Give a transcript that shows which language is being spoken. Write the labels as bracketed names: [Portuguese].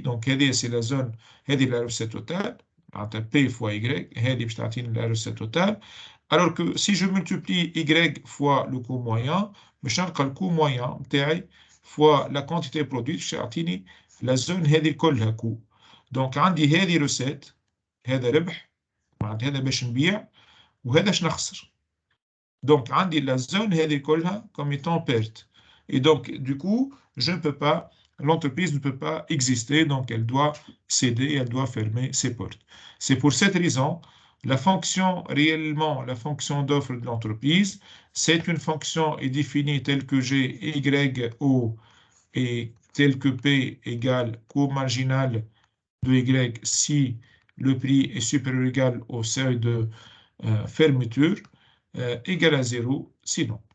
[French] Donc, c'est la zone, c'est la recette totale. P fois Y, c'est la recette totale. Alors que si je multiplie Y fois le coût moyen, je vais le coût moyen fois la quantité produite, je vais la zone [Arabic] هذه كلها [French] coût. [Arabic] Donc عندي هذه [French] recette, [Arabic] هذا ربح, هذا باش نبيع وهذا باش نخسر. [French] Donc [Arabic] عندي [French] la zone [Arabic] هذه كلها [French] comme étant perte. Et donc du coup, je ne peux pas, l'entreprise ne peut pas exister, donc elle doit céder, elle doit fermer ses portes. C'est pour cette raison, la fonction réellement, la fonction d'offre de l'entreprise, c'est une fonction est définie telle que G, Y, O et tel que P égale coût marginal de Y si le prix est supérieur ou égal au seuil de fermeture égal à 0 sinon.